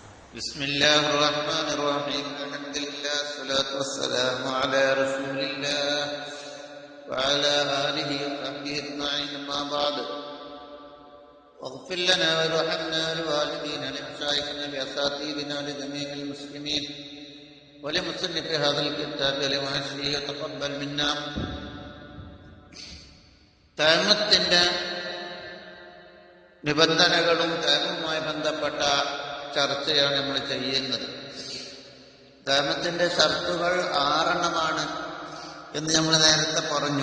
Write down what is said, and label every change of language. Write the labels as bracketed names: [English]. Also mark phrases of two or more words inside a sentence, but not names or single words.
[Arabic] بسم الله الرحمن الرحيم الحمد لله والصلاة والسلام على رسول الله وعلى آله وصحبه أجمعين أما بعد واغفر لنا وارحمنا ولوالدينا لمشايخنا لأساتذتنا لجميع المسلمين ولمصنف هذا الكتاب ولمحشيه وتقبل منا. [Malayalam] തൈമത്തിന്റെ നിബന്ധനകളും തൈമുമായി ബന്ധപ്പെട്ട ചർച്ചയാണ് നമ്മൾ ചെയ്യുന്നത്. തൈമത്തിന്റെ ഷർത്തുകൾ 6 എന്ന് നമ്മൾ നേരത്തെ പറഞ്ഞു.